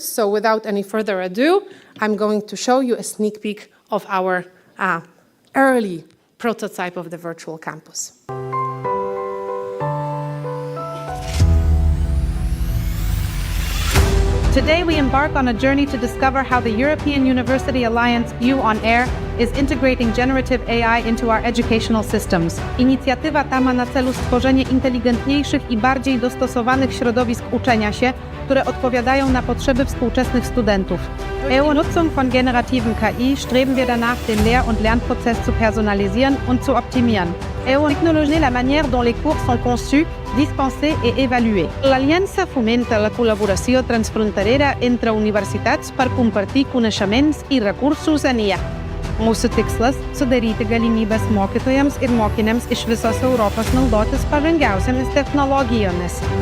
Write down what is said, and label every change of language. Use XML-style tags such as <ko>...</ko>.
<en>So without any further ado, I'm going to show you a sneak peek of our early prototype of the virtual campus. Today we embark on a journey to discover how the European University Alliance U on Air is integrating generative AI into our educational systems.</en> <pl>Inicjatywa ta ma na celu stworzenie inteligentniejszych i bardziej dostosowanych środowisk uczenia się, które odpowiadają na potrzeby współczesnych studentów.</pl> <de>Durch die Nutzung von generativen KI streben wir danach, den Lehr- und Lernprozess zu personalisieren und zu optimieren.</de> <fr>Technologie la manière dont les cours sont conçus, dispensés et évalués.</fr> <ca>L'aliança fomenta la col·laboració transfronterera entre universitats per compartir coneixements i recursos en IA.</ca> <lt>Mūsų tikslas – sudaryti galimybes mokytojams ir mokiniams iš visos Europos naudotis pažangiausiamis technologijomis.</lt>